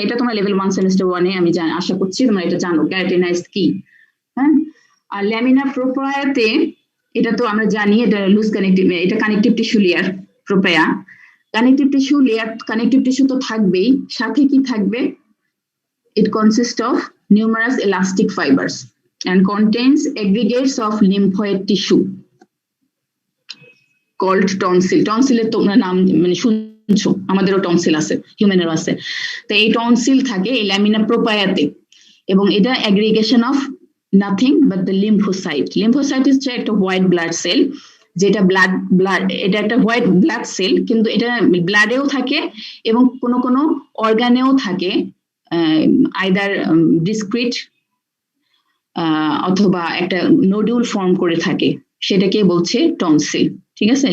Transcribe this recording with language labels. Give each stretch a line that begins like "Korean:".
Bangla: এটা তোমরা level 1 semester 1 এ আমি আশা করছি তোমরা এটা জানো ক্যারাটিনাইজ কি। হ্যাঁ, আর ল্যামিনা প্রোপ্রায়াতে এটা তো আমরা জানি, এটা লুজ কানেক্টিভ, এটা connective tissue layer. প্রোপ্রায়া connective tissue layer, connective tissue তো থাকবেই, সাথে কি থাকবে?
English: It consists of numerous elastic fibers and contains aggregates of lymphoid tissue called tonsil.
Bangla: টনসিলের তোমরা নাম মানে শুনছো, আমাদেরও টনসিল আছে, হিউম্যানেরও আছে। তো এই টনসিল থাকে এই ল্যামিনা প্রোপ্রায়াতে, এবং এটা
English: Aggregation of nothing but the lymphocyte.
Bangla: Lymphocyte হচ্ছে একটা হোয়াইট ব্লাড সেল, যেটা এটা একটা হোয়াইট ব্লাড সেল, কিন্তু এটা ব্লাডেও থাকে এবং কোনো অর্গানেও থাকে, আইদার ডিসক্রিট অথবা একটা নোডিউল ফর্ম করে থাকে, সেটাকে বলছে টনসিল, ঠিক আছে?